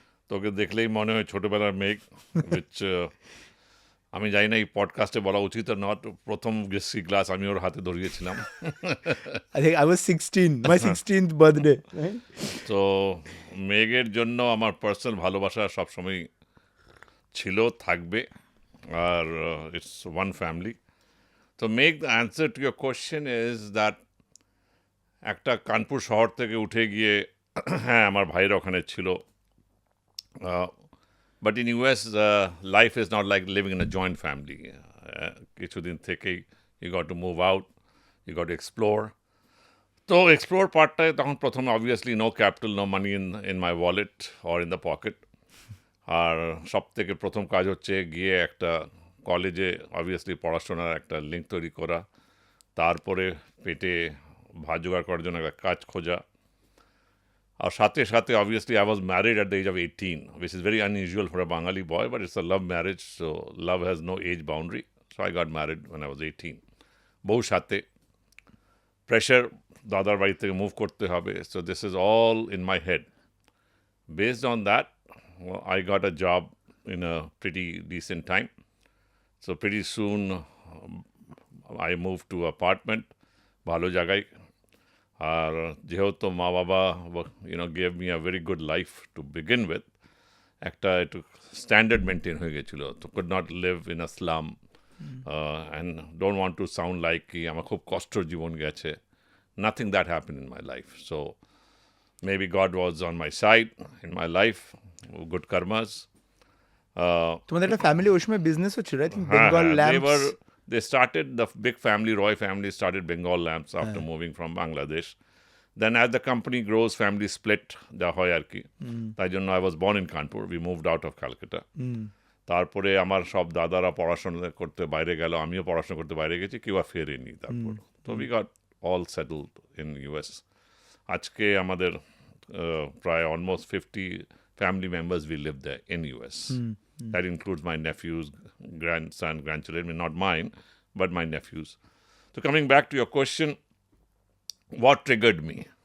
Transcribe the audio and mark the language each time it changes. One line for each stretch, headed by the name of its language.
Bangla: তোকে দেখলেই মনে হয় ছোটবেলার মেঘ which আমি জানি না এই পডকাস্টে বলা উচিত না প্রথম গেসি গ্লাস আমি ওর হাতে ধরিয়েছিলাম
English: I think I was 16, my 16th birthday.
Bangla: তো মেঘের জন্য আমার পার্সোনাল ভালোবাসা সবসময় ছিল থাকবে আর
English: it's one family
Bangla: তো মেঘ
English: the answer to your question is that
Bangla: একটা কানপুর শহর থেকে উঠে গিয়ে হ্যাঁ আমার ভাইয়ের ওখানে ছিল
English: but in US, life is not like living in a joint family.
Bangla: কিছুদিন থেকেই
English: you got to move out, you got to explore.
Bangla: তো explore পার্টটায় তখন প্রথমে
English: obviously no capital, no money in my wallet or in the pocket.
Bangla: আর সব থেকে প্রথম কাজ হচ্ছে গিয়ে একটা কলেজে obviously পড়াশোনার একটা লিঙ্ক তৈরি করা তারপরে পেটে ভাত জোগাড় করার জন্য একটা কাজ খোঁজা আর সাথে সাথে
English: obviously I was married at the age of 18, which is very unusual for a Bengali boy, but it's a love marriage, so love has no age boundary. So I got married when I was 18.
Bangla: বউ সাথে pressure, দাদার বাড়ি থেকে move করতে হবে.
English: So this is all in my head. Based on that, I got a job in a pretty decent time. So pretty soon I moved to apartment,
Bangla: ভালো জায়গায়. আর যেহেতু মা বাবা
English: gave me a very good life to begin with,
Bangla: একটা একটু standard maintain হয়ে গেছিলো তো
English: could not live in a slum and don't want to sound like
Bangla: কি আমার খুব কষ্টর জীবন গেছে.
English: Nothing that happened in my life. So maybe God was on my side in my life, good karmas.
Bangla: তোমাদের একটা ফ্যামিলি ওই সময় business হচ্ছিল,
English: I think Bengal lamps. They started, the big family, Roy family started Bengal lamps after moving from Bangladesh. Then as the company grows, family split, the hierarchy.
Bangla: তাই জন্য
English: I was born in Kanpur. We moved out of Calcutta.
Bangla: তারপরে আমার সব দাদারা পড়াশোনা করতে বাইরে গেল, আমিও পড়াশোনা করতে বাইরে গেছি, কেউ আর ফেরেনি তারপর।
English: তো we got all settled in US.
Bangla: আজকে আমাদের প্রায়
English: almost 50 family members, we live there in US. That includes my nephews, grandson, grandchildren, I mean, not mine, but my nephews. So coming back to your question, what triggered me?